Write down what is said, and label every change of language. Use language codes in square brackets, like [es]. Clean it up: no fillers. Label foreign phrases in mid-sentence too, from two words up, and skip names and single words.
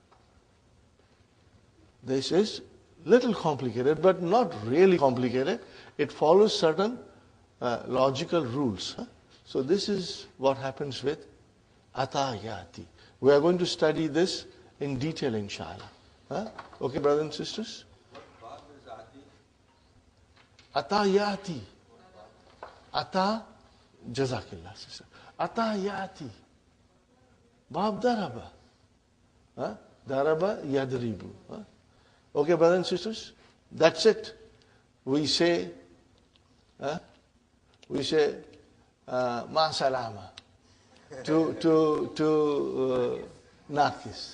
[en] This is little complicated, but not really complicated. It follows certain logical rules. Huh? So this is what happens with atayati. We are going to study this in detail, inshallah. Huh? Okay, brothers and sisters? Atayati. Ata, jazakillah, sister. Atayati. [ar] باب ضرب. Huh? ضرب يضرب. [en] Huh? Okay, brothers and sisters? That's it. We say, [ar] مع السلامة [en] to Nakis.